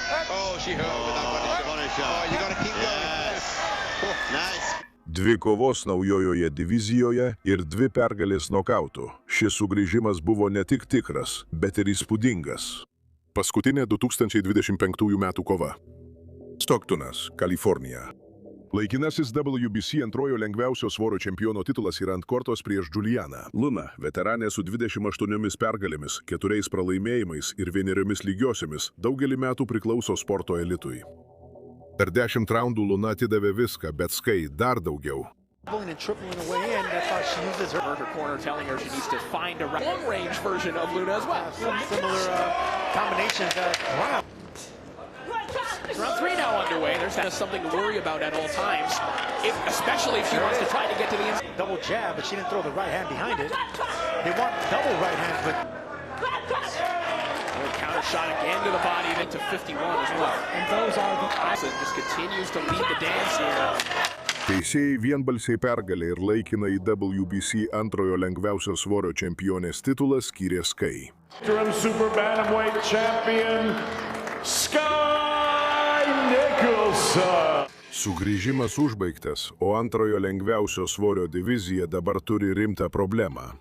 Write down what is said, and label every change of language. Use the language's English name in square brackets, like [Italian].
[English] Oh, she hurt with that body shot. Oh, you gotta keep going. Nice. [Lithuanian] 2 kovos naujojoje divizijoje ir 2 pergalės nokautų. Šis sugrįžimas buvo ne tik tikras, bet ir įspūdingas. Paskutinė 2025 metų kova. Stocktonas, Kalifornija. Laikinasis WBC antrojo lengviausio svorio čempiono titulas yra ant kortos prieš Julianą. Luna, veteranė su 28 pergalėmis, 4 pralaimėjimais ir 1 lygiosiomis, daugelį metų priklauso sporto elitui. Per 10 raundų Luna atidavė viską, bet Sky dar daugiau. [English] And tripling away in, I thought she uses her corner, telling her she needs to find a long-range version of Luna as well. Similar combinations. Wow. Round 3 now underway. There's something to worry about at all times, especially if she wants to try to get to the inside. Double jab, but she didn't throw the right hand behind it. They want double right hand, but... Counter shot again to the body, then to 51 as well. And those are the... just continues to lead the dance here. [Lithuanian] Teisėjai vienbalsiai pergalė ir laikinai WBC antrojo lengviausio svorio čempionės titulą skyrė Sky. [English] Super bantamweight champion Sky Nicholson. [Lithuanian] Sugrįžimas užbaigtas, o antrojo lengviausio svorio divizija dabar turi rimtą problemą.